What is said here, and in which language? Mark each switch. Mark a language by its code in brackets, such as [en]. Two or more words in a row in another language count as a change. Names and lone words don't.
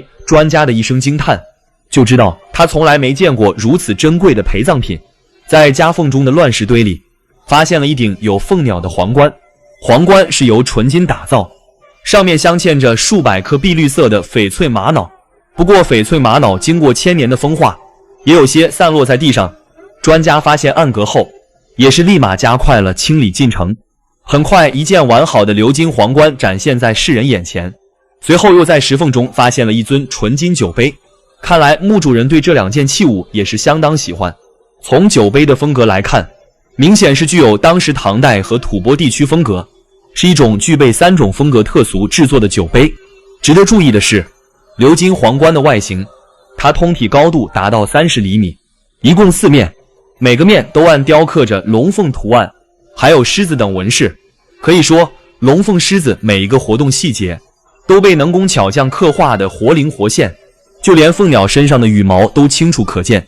[zh] 專家的一聲驚嘆，就知道他從來沒見過如此珍貴的陪葬品。在夾縫中的亂石堆裡，發現了一頂有鳳鳥的皇冠，皇冠是由純金打造，上面鑲嵌着数百顆碧綠色的翡翠瑪瑙。不過翡翠瑪瑙經過千年的風化，也有些散落在地上。專家發現暗格後，也是立馬加快了清理進程。很快，一件完好的鎏金皇冠展現在世人眼前。隨後又在石縫中發現了一尊純金酒杯，看來墓主人对這兩件器物也是相當喜歡。從酒杯的風格來看，明顯是具有當時唐代和吐蕃地區風格，是一種具備3種風格特俗制作的酒杯。值得注意的是，鎏金皇冠的外形，它通体高度達到30厘米，一共4面，每個面都按雕刻着龍鳳圖案，還有獅子等紋飾。可以說，龍鳳獅子每一個活動細節都被能工巧匠刻畫的活靈活現，就連鳳鳥身上的羽毛都清楚可見。